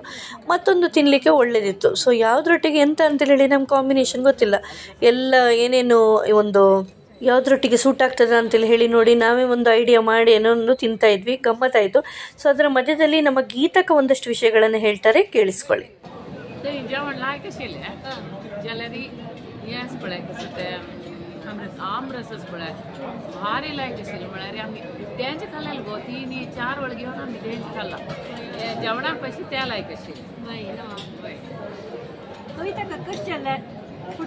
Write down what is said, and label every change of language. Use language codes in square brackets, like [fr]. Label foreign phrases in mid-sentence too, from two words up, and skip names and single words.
[kn] ಮತ್ತೊಂದು ತಿನ್ನಲಿಕ್ಕೆ ಒಳ್ಳೆಯದಿತ್ತು. ಸೊ ಯಾವುದ್ರೊಟ್ಟಿಗೆ ಎಂತ ಅಂತೇಳಿ ಹೇಳಿ ನಮ್ಮ ಕಾಂಬಿನೇಷನ್ ಗೊತ್ತಿಲ್ಲ. ಎಲ್ಲ ಏನೇನು ಒಂದು ಯಾವುದ್ರೊಟ್ಟಿಗೆ ಸೂಟ್ ಆಗ್ತದೆ ಅಂತೇಳಿ ಹೇಳಿ ನೋಡಿ ನಾವೇ ಒಂದು ಐಡಿಯಾ ಮಾಡಿ ಏನೋ ಒಂದು ತಿಂತಾಯಿದ್ವಿ, ಗಮ್ಮತ್ತಾಯಿತು. ಸೊ ಅದರ ಮಧ್ಯದಲ್ಲಿ ನಮ್ಮ ಗೀತಕ್ಕ ಒಂದಷ್ಟು ವಿಷಯಗಳನ್ನು ಹೇಳ್ತಾರೆ, ಕೇಳಿಸ್ಕೊಳ್ಳಿ. [kok] आमरसच पळय भारी लायक असेल म्हळ्यार आमी तेंचे खाल्लेले गो 3-4 वळ घेवन आमी तेंचे खाल्ला. जेवणाक पयशे त्या लायक असेल. कविता कशें जालें फूड